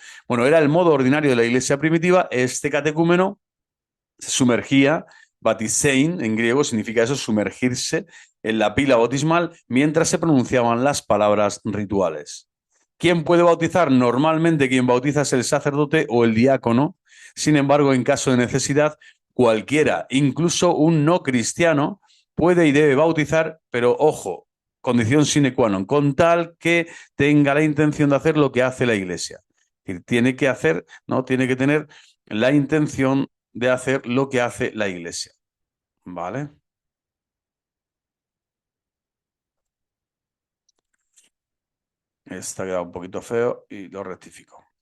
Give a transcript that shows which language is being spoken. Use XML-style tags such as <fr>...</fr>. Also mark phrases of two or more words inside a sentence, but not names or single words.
<es>Bueno, era el modo ordinario de la iglesia primitiva. Este catecúmeno se sumergía, batisein en griego significa eso, sumergirse en la pila bautismal mientras se pronunciaban las palabras rituales. ¿Quién puede bautizar? Normalmente quien bautiza es el sacerdote o el diácono. Sin embargo, en caso de necesidad, cualquiera, incluso un no cristiano, puede y debe bautizar, pero ojo, condición</es> <la>sine qua non,</la> <es>con tal que tenga la intención de hacer lo que hace la Iglesia. Tiene que hacer, ¿no?, tiene que tener la intención de hacer lo que hace la Iglesia. ¿Vale? Esta ha quedado un poquito feo y lo rectifico.</es>